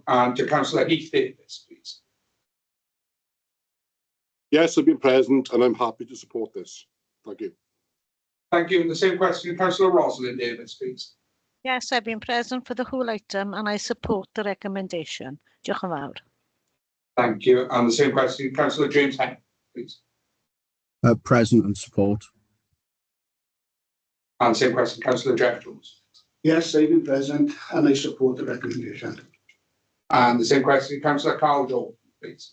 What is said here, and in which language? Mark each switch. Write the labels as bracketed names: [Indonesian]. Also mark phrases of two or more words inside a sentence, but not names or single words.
[English] And to Councillor Heath Davis, please. Yes, I've been present and I'm happy to support this. Thank you. Thank you. And the same question, Councillor Rosalind Davis, please. Yes, I've been present for the whole item and I support the recommendation. [Welsh] Diolch yn fawr. [English] Thank you. And the same question, Councillor James Henn, please. Present and support. And same question, Councillor Jeff Jones. Yes, I've been present and I support the recommendation. And the same question, Councillor Carl Jones, please.